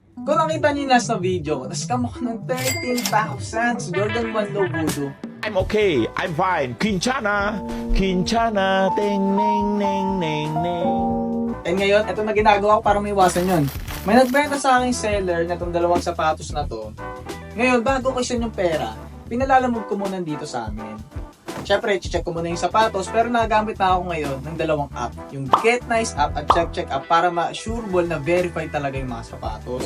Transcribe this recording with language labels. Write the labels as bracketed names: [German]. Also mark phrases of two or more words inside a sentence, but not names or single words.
[Filipino] Kung nakita niyo yung last na video, na-scam ako ng 13,000 sa Jordan 1 Low Voodoo. [English] I'm okay. I'm fine. Quinchana. Quinchana. Ting, ning, ning, ning, ning. [Filipino] And ngayon, ito na ginagawa ko para maiwasan yun. May nagbenta sa aking seller na itong dalawang sapatos na to. Ngayon, bago ko send yung pera, pinalalamog ko muna dito sa amin. Siyempre, check ko muna yung sapatos, pero nagamit na ako ngayon ng dalawang app. Yung Get Nice app at Check app para ma-sureball na verify talaga yung mga sapatos.